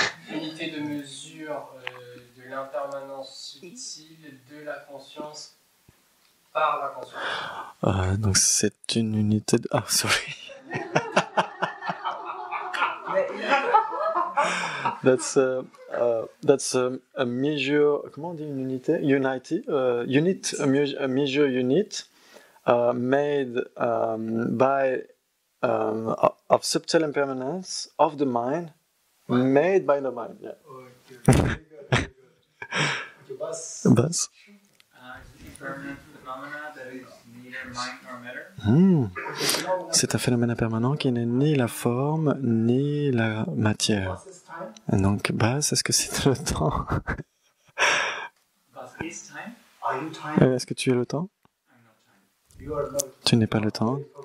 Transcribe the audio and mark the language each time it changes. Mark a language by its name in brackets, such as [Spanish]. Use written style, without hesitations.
[French] Unité de mesure de l'impermanence subtile de la conscience par la conscience. Donc c'est une unité de... [English] Ah, sorry. That's a measure. [French] Comment on dit une unité? [English] Unity. Unit. A measure unit made by of subtle impermanence of the mind, made by the mind. Yeah. Okay, very good, very good. Okay, Bas. Bas. Impermanent phenomena that is neither mind nor matter. [French] C'est un phénomène impermanent qui n'est ni la forme ni la matière. [English] Bas is time. [French] Donc, Bas, est-ce que c'est le temps? [English] But is time? Are you time? [French] Est-ce que tu es le temps? [English] I'm not time. You are not. [French] Tu n'es pas le temps.